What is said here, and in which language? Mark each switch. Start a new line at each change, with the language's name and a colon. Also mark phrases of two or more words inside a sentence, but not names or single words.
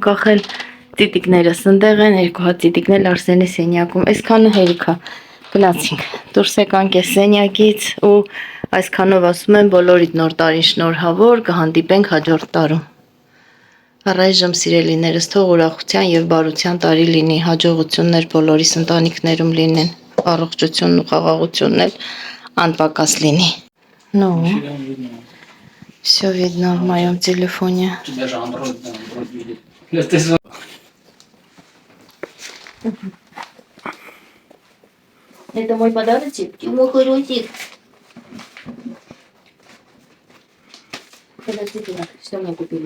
Armenian: կախել, ծիտիկներս ընդեղ են, երկու հատ ծիտիկներ Արսենի սենյակում, այսքանը հերիքա, գնացինք, դուրս եկանք այս սենյակից ու այսքանով ասում եմ բոլորիդ նոր տարին շնորհավոր, կհանդիպենք հաջորդ տարում։ Առայժմ սիրելիներս թող ուրախության եւ բարության տարի լինի, հաջողություններ բոլորիս ընտանիքներում լինեն, առողջությունն ու խաղաղությունն էլ անպակաս լինի։
Russian: Ну, все видно в моем телефоне. Даже Android видит. Это мой подарочек, мой хороший. Подождите, что мне купили?